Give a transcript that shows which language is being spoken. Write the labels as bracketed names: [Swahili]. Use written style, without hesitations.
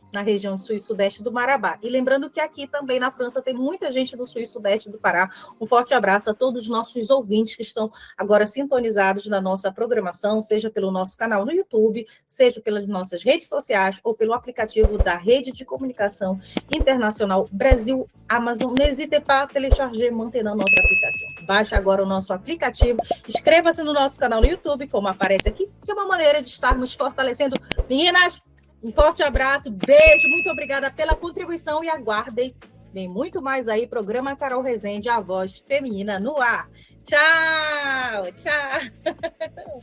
[Portuguese] na região sul e sudeste do Marabá. E lembrando que aqui também na França tem muita gente do sul e sudeste do Pará. Um forte abraço a todos os nossos ouvintes que estão agora sintonizados na nossa programação, seja pelo nosso canal no YouTube, seja pelas nossas redes sociais ou pelo aplicativo da Rede de Comunicação Internacional Brasil Amazon. [French] N'hésitez pas à télécharger maintenant notre application. [Portuguese] Baixe agora o nosso aplicativo, inscreva-se no nosso canal no YouTube, como aparece aqui, que é uma maneira de estarmos fortalecendo. Meninas, um forte abraço, beijo, muito obrigada pela contribuição e aguardem, vem muito mais aí, programa Carol Rezende, a voz feminina no ar. Tchau, tchau.